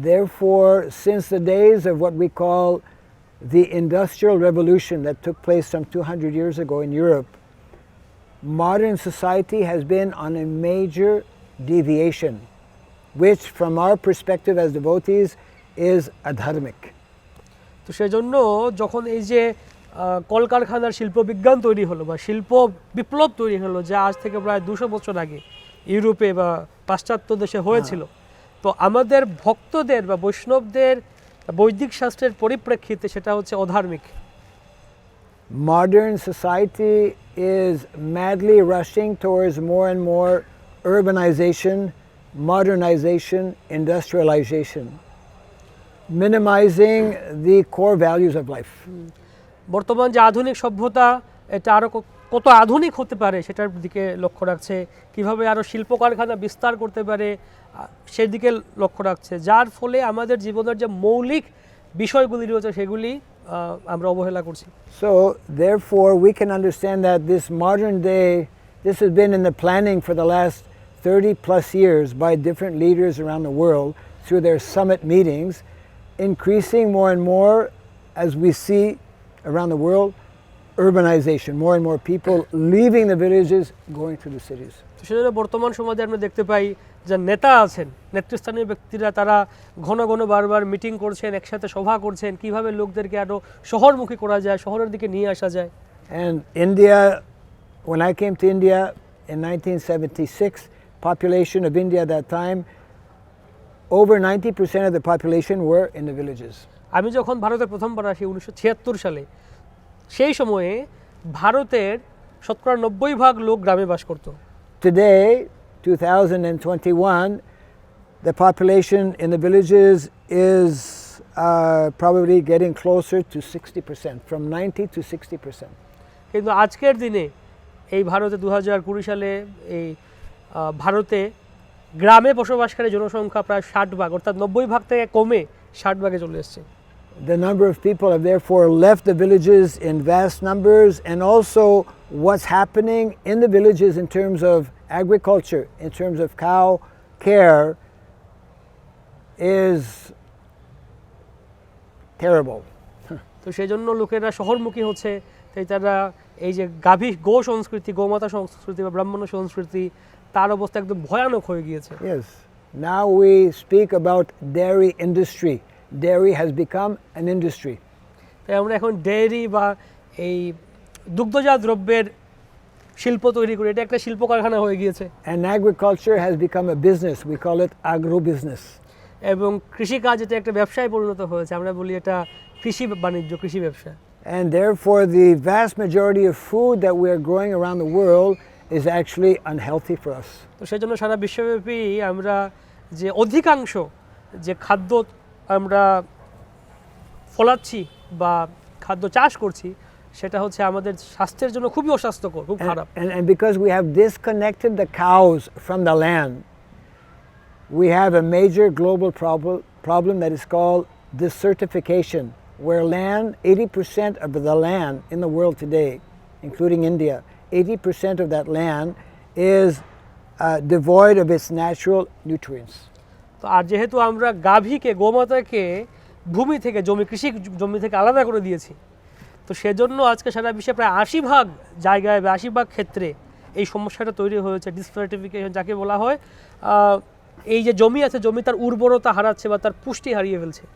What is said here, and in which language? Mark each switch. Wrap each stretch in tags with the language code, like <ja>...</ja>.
<en>Therefore, since the days of what we call the Industrial Revolution that took place some 200 years ago in Europe, modern society has been on a major deviation, which from our perspective as devotees is adharmic.</en> <bn>তো সেজন্য যখন এই যে কলকারখানার শিল্প বিজ্ঞান তৈরি হলো বা শিল্প বিপ্লব তৈরি হলো, যা আজ থেকে প্রায় 200 বছর আগে ইউরোপে বা পাশ্চাত্য দেশে হয়েছিল, তো আমাদের ভক্তদের বা বৈষ্ণবদের বৈদিক শাস্ত্রের পরিপ্রেক্ষিতে সেটা হচ্ছে অধার্মিক।</bn> <en>Modern society is madly rushing towards more and more urbanization, modernization, industrialization, minimizing the core values of life.</en> <bn>বর্তমান যে আধুনিক সভ্যতা, এটা আরও কত আধুনিক হতে পারে সেটার দিকে লক্ষ্য রাখছে, কিভাবে আরও শিল্প কারখানা বিস্তার করতে পারে সেই দিকে লক্ষ্য রাখছে, যার ফলে আমাদের জীবনের যে মৌলিক বিষয়গুলি রয়েছে সেগুলি আমরা অবহেলা করছি।</bn> <en>So therefore we can understand that this modern day, this has been in the planning for the last 30 plus years by different leaders around the world through their summit meetings, increasing more and more as we see around the world urbanization, more and more people leaving the villages going to the cities.</en> <bn>তো সেজন্য বর্তমান সমাজে আমরা দেখতে পাই যে নেতা আছেন, নেতৃস্থানীয় ব্যক্তিরা তারা ঘন ঘন বারবার মিটিং করছেন, একসাথে সভা করছেন, কিভাবে লোকদেরকে আরও শহরমুখী করা যায়, শহরের দিকে নিয়ে আসা যায়।</bn> <en>And India, when I came to India in 1976, population of India at that time, over 90% of the population were in the villages.</en> <bn>আমি যখন ভারতে প্রথমবার আসি 1976 সালে, সেই সময়ে ভারতের শতকরা 90% লোক গ্রামে বাস করত।</bn> <en>Today, 2021, the population in the villages is probably getting closer to 60%, from 90 to 60%.</en> <bn>কিন্তু আজকের দিনে এই ভারতে 2020 সালে এই ভারতে গ্রামে বসবাসকারী জনসংখ্যা প্রায় 60%, অর্থাৎ 90% থেকে কমে 60% চলে এসেছে।</bn> <en>The number of people have therefore left the villages in vast numbers, and also what's happening in the villages in terms of agriculture, in terms of cow care, is terrible.</en> <bn>তো সেই জন্য লোকেরা শহরমুখী হচ্ছে, তাই তারা এই যে গো সংস্কৃতি, গোমাতা সংস্কৃতি বা ব্রাহ্মণ সংস্কৃতি, তার অবস্থা একদম ভয়ানক হয়ে গিয়েছে।</bn> <en>Yes. Now we speak about dairy industry. Dairy has become an industry.</en> <bn>তাই আমরা এখন ডেয়ারি বা এই দুগ্ধজাত দ্রব্যের শিল্প তৈরি করি, এটা একটা শিল্প কারখানা হয়ে গিয়েছে।</bn> <en>And agriculture has become a business. We call it agro-business.</en> <bn>এবং কৃষিকাজ এটা একটা ব্যবসায় পরিণত হয়েছে, আমরা বলি এটা কৃষি বাণিজ্য, কৃষি ব্যবসা।</bn> <en>And therefore the vast majority of food that we are growing around the world is actually unhealthy for us.</en> <bn>তো সেই জন্য সারা বিশ্বব্যাপী আমরা যে অধিকাংশ যে খাদ্য আমরা ফলাচ্ছি বা খাদ্য চাষ করছি, সেটা হচ্ছে আমাদের স্বাস্থ্যের জন্য খুবই অস্বাস্থ্যকর, খুব খারাপ।</bn> <en>And because we have disconnected the cows from the land, we have a major global problem that is called desertification, where 80% of the land in the world today, including India, 80% of that land is devoid of its natural nutrients.</en> <bn>তো আর যেহেতু আমরা গাভীকে, গোমাতাকে ভূমি থেকে, কৃষি জমি থেকে আলাদা করে দিয়েছি, তো সেজন্য আজকে সারা বিশ্বে প্রায় 80% জায়গায় বা 80% ক্ষেত্রে এই সমস্যাটা তৈরি হয়েছে, ডিসফার্টিফিকেশন যাকে বলা হয়। এই যে জমি আছে, জমি তার উর্বরতা হারাচ্ছে বা তার পুষ্টি হারিয়ে ফেলছে।</bn>